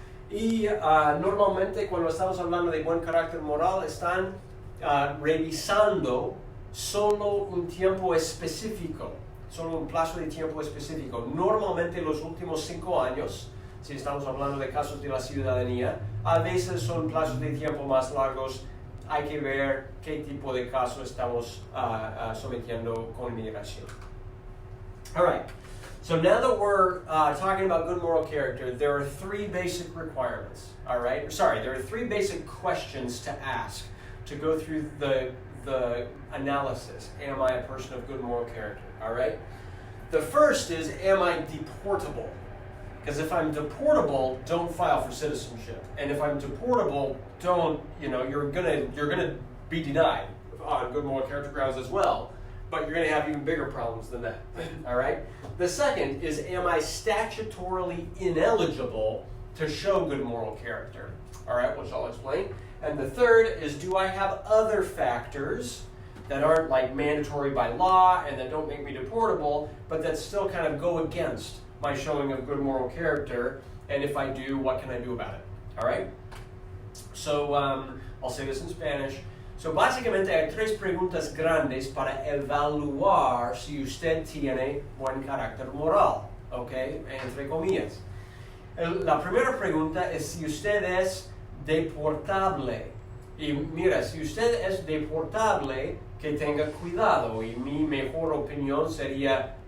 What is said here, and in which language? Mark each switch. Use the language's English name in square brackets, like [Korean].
[Spanish] Normalmente cuando estamos hablando de buen carácter moral están revisando solo un tiempo específico, solo un plazo de tiempo específico. Normalmente los últimos 5 años, si estamos hablando de casos de la ciudadanía, a veces son plazos de tiempo más largos. Hay que ver qué tipo de caso estamos sometiendo con inmigración. [English] All right, so now that we're talking about good moral character, there are 3 basic requirements, all right? Sorry, there are 3 basic questions to ask to go through the analysis. Am I a person of good moral character, all right? The first is, am I deportable? Because if I'm deportable, don't file for citizenship. And if I'm deportable, you're gonna be denied on good moral character grounds as well. But you're going to have even bigger problems than that, all right? The second is, am I statutorily ineligible to show good moral character, all right, which I'll explain. And the third is, do I have other factors that aren't like mandatory by law and that don't make me deportable, but that still kind of go against my showing of good moral character, and if I do, what can I do about it, all right? So I'll say this in Spanish. [Spanish] So, básicamente hay 3 preguntas grandes para evaluar si usted tiene buen carácter moral, ¿ok? Entre comillas. La primera pregunta es si usted es deportable. Y mira, si usted es deportable, que tenga cuidado. Y mi mejor opinión sería